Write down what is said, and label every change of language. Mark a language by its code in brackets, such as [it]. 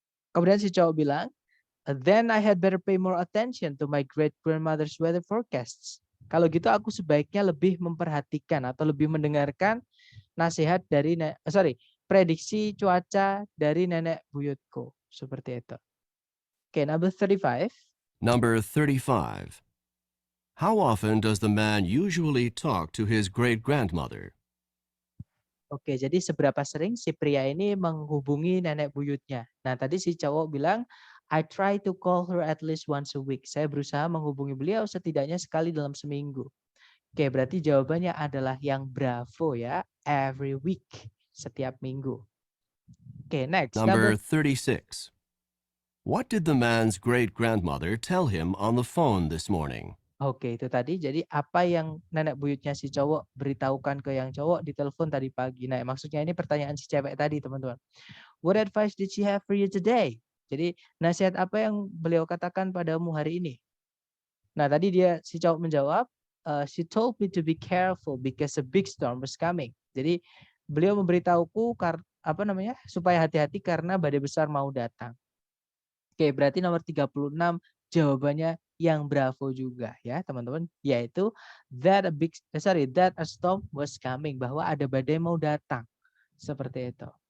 [id] Kemudian si cowok bilang, [en] "Then I had better pay more attention to my great grandmother's weather forecasts." [id] Kalau gitu aku sebaiknya lebih memperhatikan atau lebih mendengarkan nasihat dari prediksi cuaca dari nenek buyutku. Seperti itu. [en] Okay, number 35. Number 35. How often does the man usually talk to his great-grandmother? [id] Oke, jadi seberapa sering si pria ini menghubungi nenek buyutnya? Nah, tadi si cowok bilang, [en] I try to call her at least once a week. [id] Saya berusaha menghubungi beliau setidaknya sekali dalam seminggu. Oke, berarti jawabannya adalah yang bravo ya. [en] Every week, [id] setiap minggu. Oke, next. [en] Number 36. What did the man's great-grandmother tell him on the phone this morning? [id] Oke, itu tadi. Jadi apa yang nenek buyutnya si cowok beritahukan ke yang cowok di telepon tadi pagi. Nah, maksudnya ini pertanyaan si cewek tadi, teman-teman. [en] What advice did she have for you today? [id] Jadi nasihat apa yang beliau katakan padamu hari ini? Nah, tadi si cowok menjawab, [en] she told me to be careful because a big storm was coming. [id] Jadi beliau memberitahuku supaya hati-hati karena badai besar mau datang. Oke, berarti nomor 36 jawabannya yang bravo juga ya, teman-teman, yaitu [en] that a storm was coming, [id] bahwa ada badai mau datang. Seperti itu.